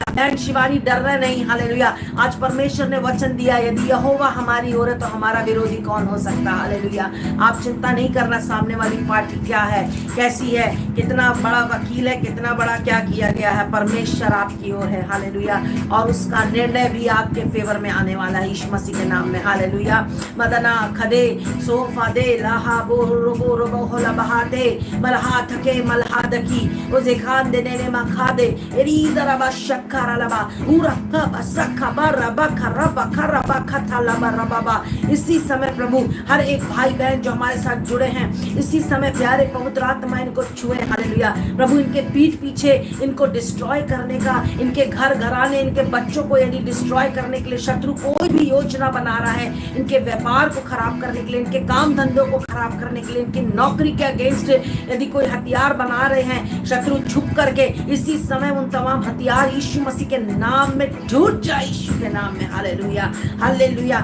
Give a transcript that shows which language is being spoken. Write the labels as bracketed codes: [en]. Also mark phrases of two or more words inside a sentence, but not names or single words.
[hi] बहन शिवानी डरना नहीं, हालेलुया। आज परमेश्वर ने वचन दिया, यदि यहोवा हमारी ओर है तो हमारा विरोधी कौन हो सकता, हालेलुया। आप चिंता नहीं करना सामने वाली पार्टी क्या है, कैसी है, कितना बड़ा वकील है, कितना बड़ा क्या किया गया है, परमेश्वर आपकी ओर है, हालेलुया। और उसका निर्णय भी आपके फेवर में आने वाला है यीशु मसीह के नाम में, हालेलुया। मदना खदे सोफा दे लाहा बो रोबो रोबो होला बहाते मलहा थके मलहा दकी उसे खान देने ने मखा दे एरी दरबा शक्कर लबा उरा कब सखा बरबा खरबा खरबा खथा लबा रबा। इसी समय प्रभु हर एक भाई बहन जो हमारे साथ जुड़े हैं, इसी समय प्यारे पवित्र आत्मा इनको छुए, हालेलुया। प्रभु इनके पीठ पीछे इनको डिस्ट्रॉय करने का, इनके घर घराने, इनके बच्चों को यदि डिस्ट्रॉय करने के लिए शत्रु कोई भी योजना बना रहा है, इनके व्यापार को खराब करने के लिए, इनके काम धंधों को खराब करने के लिए, इनकी नौकरी के अगेंस्ट यदि कोई हथियार बना रहे हैं शत्रु छुप करके, इसी समय उन तमाम हथियार यीशु मसीह के नाम में टूट जाए, यीशु के नाम में, हालेलुया हालेलुया।